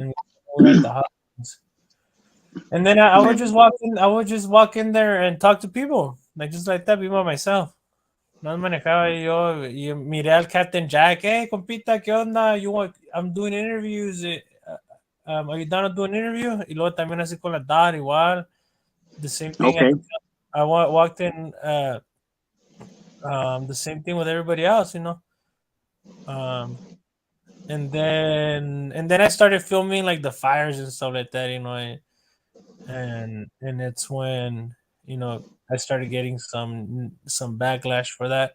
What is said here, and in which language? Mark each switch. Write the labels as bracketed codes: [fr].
[en] And we were at the hot springs. And then I Yeah. would just walk in. I would just walk in there and talk to people, like just like that, be by myself. [es] No manejaba y miré al Captain Jack. Hey, compita, ¿qué onda? [en] I'm doing interviews. Are you down to do an interview? [es] Y luego también así con la Dot igual. [en] The same thing Okay. walked in. The same thing with everybody else, Um, and then I started filming like the fires and stuff like that, and it's when I started getting some backlash for that.